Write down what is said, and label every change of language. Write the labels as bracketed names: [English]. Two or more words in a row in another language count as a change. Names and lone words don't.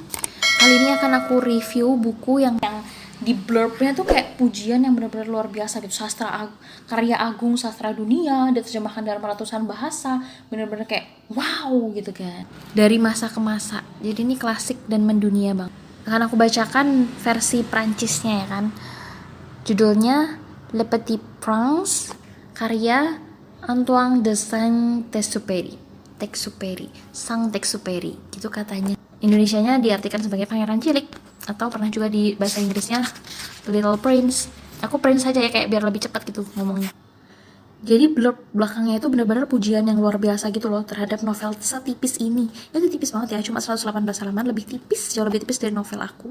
[Indonesian] Kali ini akan aku review buku yang di blurbnya tuh kayak pujian yang benar-benar luar biasa gitu. Karya agung sastra dunia, diterjemahkan dalam ratusan bahasa, benar-benar kayak wow gitu kan. Dari masa ke masa. Jadi ini klasik dan mendunia bang. Akan aku bacakan versi Prancisnya ya kan. Judulnya Le Petit Prince, karya Antoine de Saint-Exupéry. Saint-Exupéry gitu katanya. Indonesianya diartikan sebagai pangeran cilik, atau pernah juga di bahasa Inggrisnya Little Prince. Aku Prince saja ya, kayak biar lebih cepat gitu ngomongnya. Jadi blurb belakangnya itu benar-benar pujian yang luar biasa gitu loh terhadap novel setipis ini. Itu tipis banget ya, cuma 118 halaman, lebih tipis, jauh lebih tipis dari novel aku.